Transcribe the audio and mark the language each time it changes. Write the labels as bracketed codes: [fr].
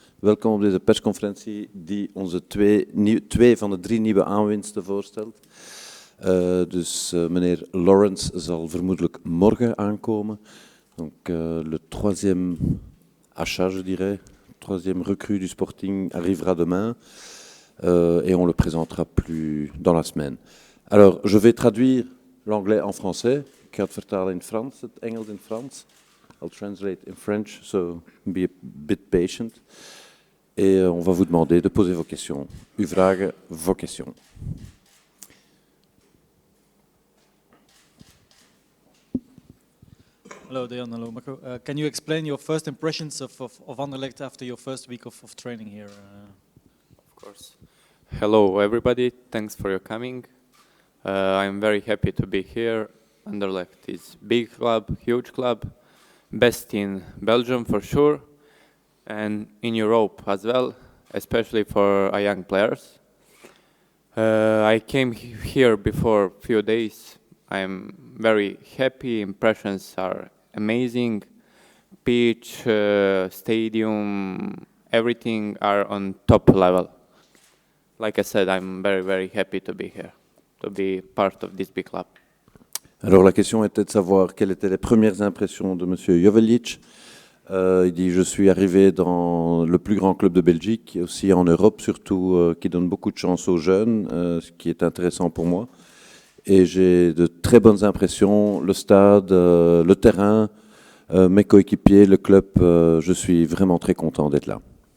[nl] Welkom op deze persconferentie die onze twee van de 3 nieuwe aanwinsten voorstelt. Meneer Lawrence zal vermoedelijk morgen aankomen. [fr] Donc, le troisième achat, je dirais, troisième recrue du Sporting arrivera demain et on le présentera plus dans la semaine. Alors, je vais traduire l'anglais en français. [nl] Ik ga het vertalen in Frans, het Engels in Frans. [en] I'll translate in French, so be a bit patient. [fr] Et on va vous demander de poser vos questions. [nl] Uw vragen, [fr] vos questions. [en] Hello, Dejan. Hello, Marco. Can you explain your first impressions of Anderlecht after your first week of training here? Of course. Hello, everybody. Thanks for your coming. I'm very happy to be here. Anderlecht is big club, huge club, best in Belgium for sure, and in Europe as well, especially for young players. I came here before a few days. I'm very happy. Impressions are amazing. Pitch, stadium, everything are on top level. Like I said, I'm very, very happy to be here, to be part of this big club. [fr] Alors la question était de savoir quelles étaient les premières impressions de M. Jovelic. Il dit « Je suis arrivé dans le plus grand club de Belgique, et aussi en Europe surtout, qui donne beaucoup de chance aux jeunes, ce qui est intéressant pour moi. Et j'ai de très bonnes impressions, le stade, le terrain, mes coéquipiers, le club, je suis vraiment très content d'être là. »